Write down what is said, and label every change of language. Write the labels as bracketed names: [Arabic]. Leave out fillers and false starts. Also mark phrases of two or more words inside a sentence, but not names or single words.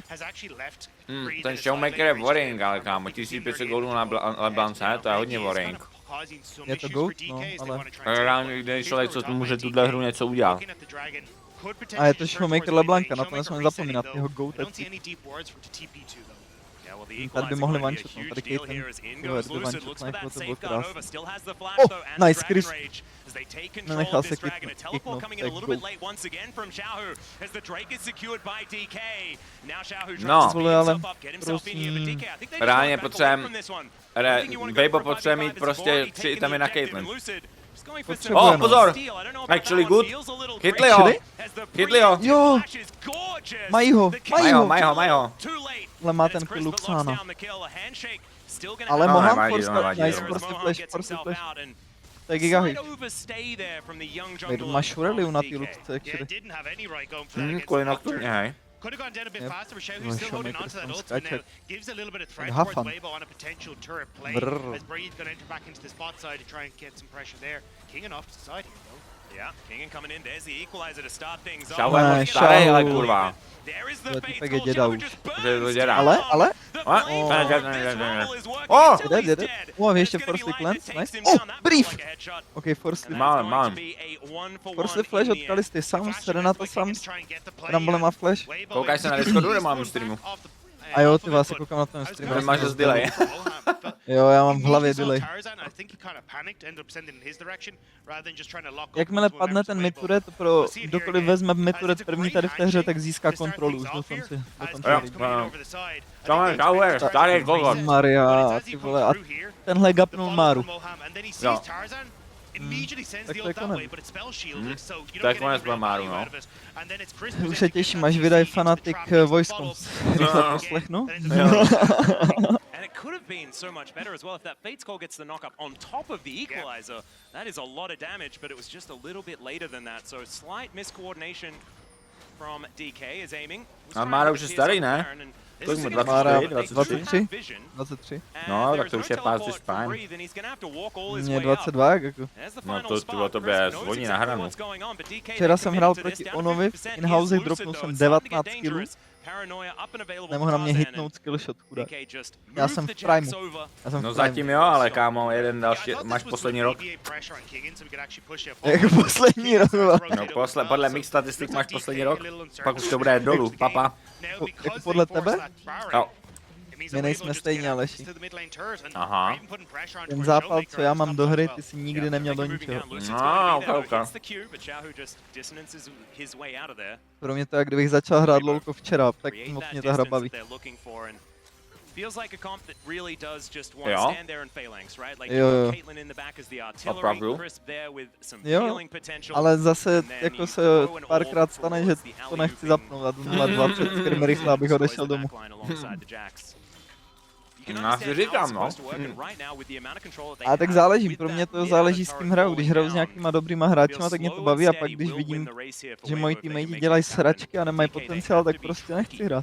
[Czech] Ten Showmaker je worrying, ale kámo, 1500 goldů na Leblance, to je hodně worrying. Je to goat? No, ale... Reálně, když člověk, co může tuhle hru něco udělat. A je to Showmaker Leblanka, na to nesmíme zapomínat, jeho goat. Tady by mohli one-shot, no, tady Caitlyn, kdyby one-shot najchlo, to bylo krásné. [English] Oh, nice, Chris. [Czech] Nenechal se kicknout, to je goat. No, ale prosím. reálně potřebujeme, Weibo potřebuje mít prostě 3 itemy na Caitlyn. Oh, pozor! [English] Actually good. [Czech] Chytli ho! Chytli ho! Jo! Mají ho! Mají ho! Ale má ten kill Luxana. Ale Moham nice, [English] force flash. [Czech] To je giga hit. Wait, má Shureliu na ty Luxce, actually. Kvůli nocturně, hej. [English] Could have gone down a bit faster, but Shehu's still holding on to that ultimate now. Gives a little bit of threat Have towards fun. Weibo on a potential turret play. As Breed's going to enter back into the spot side to try and get some pressure there. Kingen off to the side here, though. Yeah, Kingen coming in. There's the equalizer to start things off. [Czech] Shahu je moc starý, ale kurva. [English] There is the [Czech] To [English] fate [Czech] typek je [English] call. [Czech] děda Shahu už. [English] just [Czech] Že je to [English] burns [Czech] děda. [English] down. [Czech] Ale? [English] The [Czech] Oh, [English] flame [Czech] ne. [English] this roll is working [Czech] Oh! [English] until he's [Czech] Jde. [English] dead. [Czech] Oh, ještě [English] That's [Czech] force [English] gonna be [Czech] lance, [English] light. [Czech] nice. [English] Takes him [Czech] Oh, [English] down. That [Czech] brief! [English] feels like a headshot. [Czech] OK, force [English] And [Czech] flip. [English] that's going [Czech] Mám. [English] to be a 1-for-1 [Czech] Force flash od [English] in the Kalisty, Sams, Sebastian Renata looks like [Czech] Sams. [English] he's trying to get the play [Czech] Rumble [English] here. [Czech] má flash. [English] Weibo [Czech] Koukaj se na [English] is- [Czech] Discordu, nebo mám streamu? A jo, ty vás, koukám na ten stream. Nemáš já jsem dost delay. Jo, já mám v hlavě delay. Jakmile padne ten mid-turret, pro kdokoliv vezme mid-turret první tady v té hře, tak získá kontrolu už dokonce. Shahu je starý kokot. Maria, ty vole, a tenhle gapnul Maru. Jo. Tak to je konec. To je konec pro Maru, no. Už se těším, až vydají Fanatic vojskom. Rychle poslechnu. [English] And it could have been so much better as well if that Fate's Call gets the knock up on top of the equalizer. That is a lot of damage, but it was just a little bit later than that. So slight miscoordination from DK is aiming. [Czech] A Mara už je starý, ne? Kolik mu, 23. No, tak to už je pás is fajn. Mně 22, jako. No to bylo tobě zvoní na hranu. Včera jsem hrál proti Onovi v in-house, dropnul jsem 19 killů. Nemohl na mě hitnout skillshot, chudák. Já jsem v primu. No zatím jo, ale kámo, jeden další, máš poslední rok. Jak poslední rok? No podle mých statistik máš poslední rok, pak už to bude dolů, papa. Jako podle tebe? Jo. My nejsme stejně, Aleši. Aha. Ten zápal, co já mám do hry, ty si nikdy neměl do ničeho. No, ok. Pro mě to je, jak kdybych začal hrát lolko včera, tak moc mě ta hra baví. [English] Feels like a comp that really does just want [Czech] Jo. [English] to stand there and phalanx, right? Like [Czech] Jo. [English] Caitlyn in the back as the artillery, [Czech] Opravdu. [English] Crisp there with some [Czech] Jo, [English] healing potential. [Czech] ale zase [English] and then [Czech] jako [English] you [Czech] se [English] throw an [Czech] párkrát [English] orb [Czech] stane, že [English] towards the [Czech] to nechci [English] alley-ooping, [Czech] zapnout a jdu 0:20 skirmy rychle, abych odešel domů. Já si říkám, no. A tak záleží, pro mě to záleží s kým hraju. Když hraju s nějakýma dobrýma hráčima, tak mě to baví a pak když vidím, že moji teammates dělají sračky a nemají potenciál, tak prostě nechci hrát.